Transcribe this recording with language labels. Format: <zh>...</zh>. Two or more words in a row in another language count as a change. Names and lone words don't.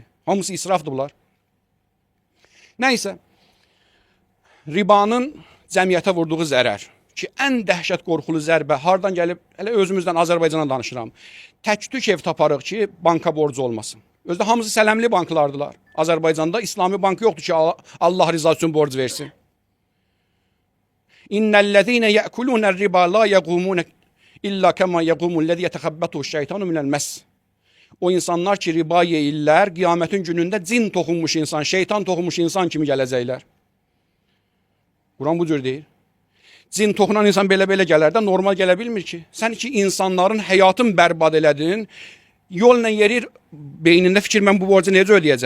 <az>Hamısı israfdır bunlar. Nəysə, ribanın cəmiyyətə vurduğu zərər ki, ən dəhşət qorxulu zərbə hardan gəlib, hələ özümüzdən Azərbaycana danışıram. Tək-tük ev taparıq ki, banka borcu olmasın. Özdə hamısı sələmli banklardılar. Azərbaycanda İslami bank yoxdur ki, Allah rızası üçün borc versin.</az> <ar>إن الذين يأكلون الربا لا يقومون إلا كما يقوم الذي يتخبطه الشيطان من المس.</ar> <az>O insanlar ki, riba yeyirlər, qiyamətin günündə cin toxunmuş insan, şeytan toxunmuş insan kimi gələcəklər. Quran bu cür deyir. Cin toxunan insan belə-belə gələr də normal gələ bilmir ki. Sən ki, insanların həyatını bərbad elədin, yolla yerir, beynində fikir, mən bu borcu necə ödəyəcəm?</az>